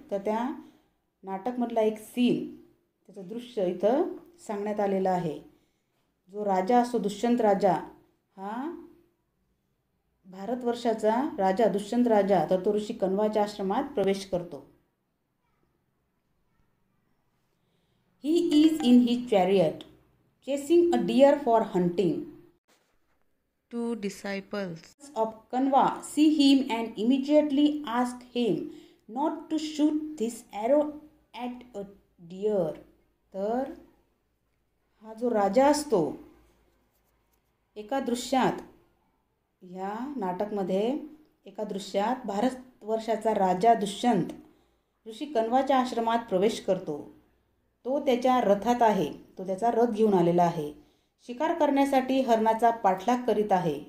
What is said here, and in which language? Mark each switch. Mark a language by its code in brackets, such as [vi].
[mr] तर त्या नाटकमधला एक सीन, त्याचं दृश्य इथं सांगण्यात आलेलं आहे. जो राजा असतो दुष्यंत राजा, हा भारतवर्षाचा राजा दुष्यंत राजा, तर तो ऋषी कण्वाच्या आश्रमात प्रवेश करतो. [en] He is in his chariot, chasing a deer for hunting. Two disciples of Kanva see him and immediately ask him not to shoot this arrow at a deer. [mr] तर हा जो राजा असतो एका दृश्यात, ह्या नाटकमध्ये एका दृश्यात भारतवर्षाचा राजा दुष्यंत ऋषी कण्वाच्या आश्रमात प्रवेश करतो. तो त्याच्या रथात आहे, तो त्याचा रथ घेऊन आलेला आहे. शिकार करण्यासाठी हरणाचा पाठलाग करीत आहे.